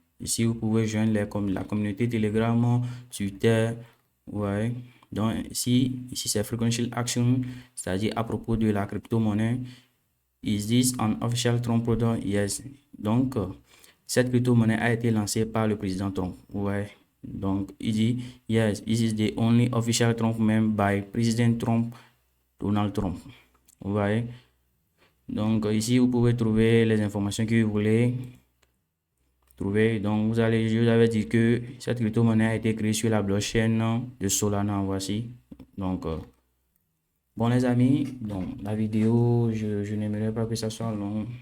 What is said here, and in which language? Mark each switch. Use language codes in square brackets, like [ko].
[fr] Ici, vous pouvez joindre la communauté Telegram, Twitter. Ouais. Donc, ici c'est Frequential Action, c'est-à-dire à propos de la crypto-monnaie. [en] Is this an official Trump product? Yes. [fr] Donc, cette crypto-monnaie a été lancée par le président Trump. Ouais. Donc, il dit, [en] yes, this is the only official Trump meme by President Trump, Donald Trump. [fr] Vous voyez? Donc, ici, vous pouvez trouver les informations que vous voulez trouver. Donc, je vous avais dit que cette crypto-monnaie a été créée sur la blockchain de Solana. Voici. Donc, bon, les amis, donc la vidéo, je n'aimerais pas que ça soit long.